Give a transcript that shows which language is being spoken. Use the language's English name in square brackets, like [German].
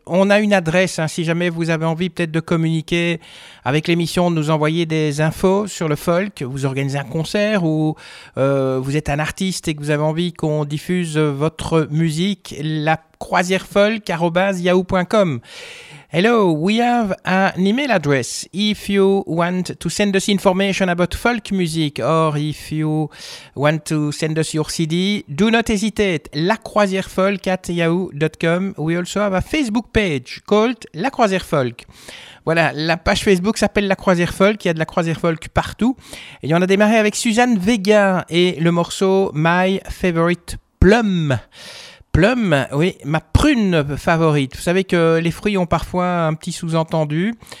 [French] On a une adresse, hein, si jamais vous avez envie peut-être de communiquer avec l'émission, de nous envoyer des infos sur le folk, vous organisez un concert ou vous êtes un artiste et que vous avez envie qu'on diffuse votre musique, lacroisièrefolk@yahoo.com. [English] Hello, we have an email address. If you want to send us information about folk music or if you want to send us your CD, do not hesitate. lacroisièrefolk@yahoo.com. We also have a Facebook page called La Croisière Folk. [French] Voilà, la page Facebook s'appelle La Croisière Folk. Il y a de La Croisière Folk partout. Et on a démarré avec Suzanne Vega et le morceau My Favorite Plum. Plum, oui, ma prune favorite. Vous savez que les fruits ont parfois un petit sous-entendu.